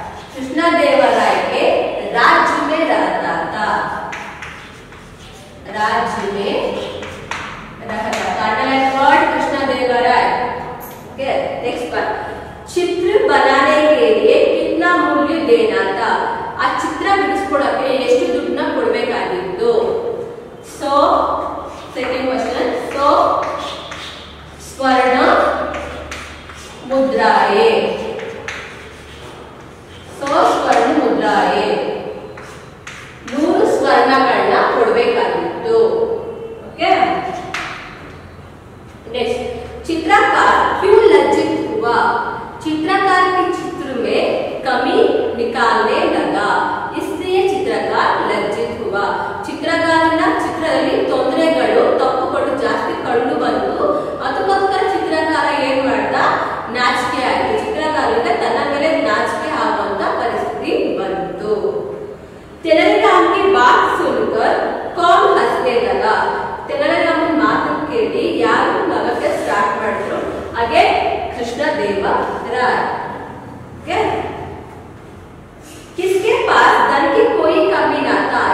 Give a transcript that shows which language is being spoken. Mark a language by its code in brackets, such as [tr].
[hi] कृष्णदेवराय के राज्य में रहता था. राज्य में रहता था. [en] underline word [hi] Krishnadevaraya. [en] Okay, next one. [hi] चित्र बनाने के लिए कितना मूल्य देना था? [kn] आ चित्र बिडिस्कोडಕ್ಕೆ ಎಷ್ಟು ದುಡ್ಡನ್ನ ಕೊಡಬೇಕಾಗಿತ್ತು? [en] So second question. So स्वर्ण मुद्राए. [kn] ಸ್ವರ್ಣ ಮುದ್ರಾಯೆ 100 ಸ್ವರ್ಣಗಳನ್ನ ಕೊಡಬೇಕಾಗಿತ್ತು. [en] Okay, next. [hi] चित्रकार क्यों लज्जित हुआ? चित्रकार के चित्र में कमी निकालने लगा, इसलिए चित्रकार लज्जित हुआ. [kn] ಚಿತ್ರಕಾರನ ಚಿತ್ರದಲ್ಲಿ ತೊಂದರೆಗಳು, ತಪ್ಪುಗಳು ಜಾಸ್ತಿ ಕಂಡು ಬಂತು. ಅದಕ್ಕೋಸ್ಕರ ಚಿತ್ರಕಾರ ಏನ್ ಮಾಡ್ದ? ನಾಚಿಕೆ ಆಯ್ತು. ಚಿತ್ರಕಾರನಿಗೆ ತನ್ನ ಮೇಲೆ ನಾಚಿಕೆ ಆಗುವಂತ ಪರಿಸ್ಥಿತಿ ಬಂತು. [hi] ತೆನಾಲಿರಾಮ್ की बात सुनकर कौन हंसने लगा? [kn] ತೆನಾಲಿರಾಮನ ಮಾತನ್ನು ಕೇಳಿ ಯಾರು ನಗಕ್ಕೆ ಸ್ಟಾರ್ಟ್ ಮಾಡಿದ್ರು? ಹಾಗೆ ಕೃಷ್ಣದೇವರಾಯ. [hi] ओके, किसके पास धन की कोई कमी ना था?